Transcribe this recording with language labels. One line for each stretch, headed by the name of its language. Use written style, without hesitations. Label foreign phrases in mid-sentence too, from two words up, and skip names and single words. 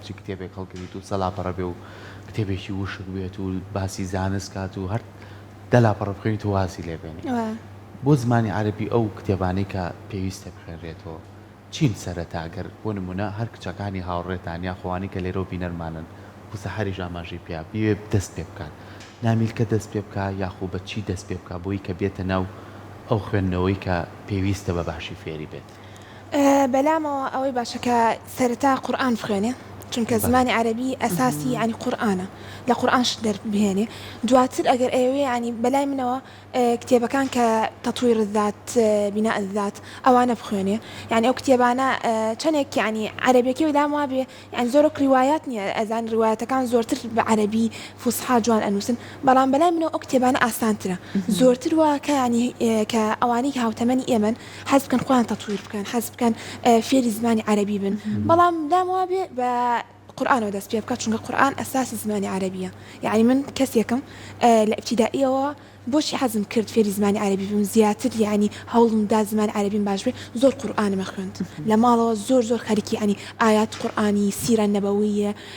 Central Kurdish: بچی کتێبێک هەڵگریت و سەلاپەڕە بێ و کتێبێکی وشک بێت و باسی زانست کات و هەر دەلاپەڕە بخوێنیت و واسی لێ بێنی بۆ زمانی عەرەبی ئەو کتێبانەی کە پێویستە بخوێنرێتەوە چین سەرەتا گەر بۆ نمونە هەر کچەکانی هاوڕێتان یا خۆوانی کە لێرە و بینەرمانن سەحەریش ئاماژەی پێ بێ دەست پێ بکات نامیلکە دەست پێ بکە یاخۆ بە چی دەست پێ بکە بۆی کە بێتە ناو ئەو خوێندنەوەی کە پێویستە بە باشی فێری بێت بەلامەوە ئەوەی باشەکە سەرەتا قورئان بخوێنێ چونکە زمانی عەرەبی ئەساسی ینی قورئانە لە قورئانش دەربهێنێ دواتر ئەگەر ئێوێ ینی بەلای منەوە کتێبەکان کە
Arabic: تەطویر الذات بناء الذات
Central Kurdish: ئەوانە بخوێنێ یعنی ئەو کتێبانە چەندێک ینی عەرەبیەکەی وەلام وا بێ یعنی زۆرۆک ڕیوایەت نییە ئەزان ڕیوایەتەکان زۆرتر بە عەرەبی فوسحا جوان ئەنووسن بەڵام بەلای منەوە ئەو کتێبانە ئاسانترە زۆرتر واکە ینی کە ئەوانەی هاوتەمەنی ئێمن حەز بکەن خۆیان تەطویر بکەن حەز بکەن فێری زمانی عەرەبی بن بەڵام لام وا بێ بە قورئانەوە دەست پێ بکات چونکە قورئان ئەساسی زمانی عەرەبیە یعنی من کەسێکم لە ئیبتیدائیەوە بۆشی حەزم کرد فێری زمانی عەرەبی بم زیاتر یعنی هەوڵم دا زمانی عەرەبیم باش بێ زۆر قورئانمە خوێند لە ماڵەوە زۆر خەریکی ینی ئايات قورئانی سیرە نەبەویە